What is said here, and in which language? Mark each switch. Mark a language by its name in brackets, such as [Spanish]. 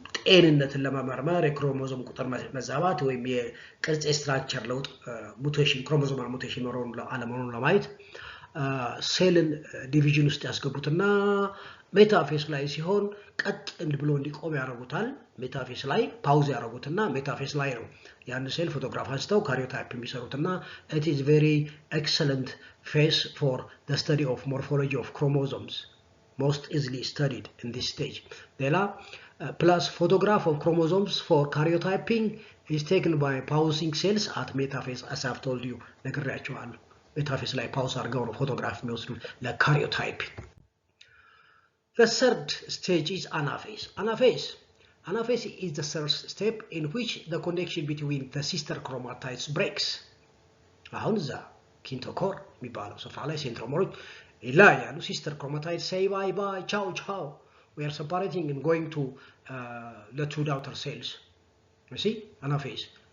[Amharic] ጤንነትን ለመመርመር የክሮሞዞም ቁጥር መዛባት ወይም የቅርጽ ስትራክቸር ለውጥ ሙቴሽን ክሮሞዞማል ሙቴሽን ኖሮን አለመኖሩን ለማየት ሴልን ዲቪዥን ውስጥ ያስገቡትና ሜታፌስ ላይ ሲሆን ቀጥ ብሎ እንዲቆም ያደርጉታል። ሜታፌስ ላይ ፓውዝ ያደርጉትና ሜታፌስ ላይ ነው ያን ሴል ፎቶግራፍ አንስተው ካሪዮታይፕ የሚሰሩትና [English] it is very excellent phase for the study of morphology of chromosomes, most easily studied in this stage. [Amharic] ሌላ [English] plus photograph of chromosomes for karyotyping is taken by pausing cells at metaphase, as I've told you. [Amharic] ነግሬያችኋለሁ ሜታፌስ ላይ ፓውዝ አድርገው ነው ፎቶግራፍ የሚወስዱት ለካሪዮታይፒንግ። [English] The third stage is anaphase. Anaphase is the third step in which the connection between the sister chromatids breaks. [Amharic] አሁን እዛ ኪንቶኮር የሚባለው ስፍራ ላይ ሴንትሮመሮች ይለያያሉ። [English] sister chromatids say bye bye, ciao ciao, we are separating and going to the two daughter cells. You see, anaphase.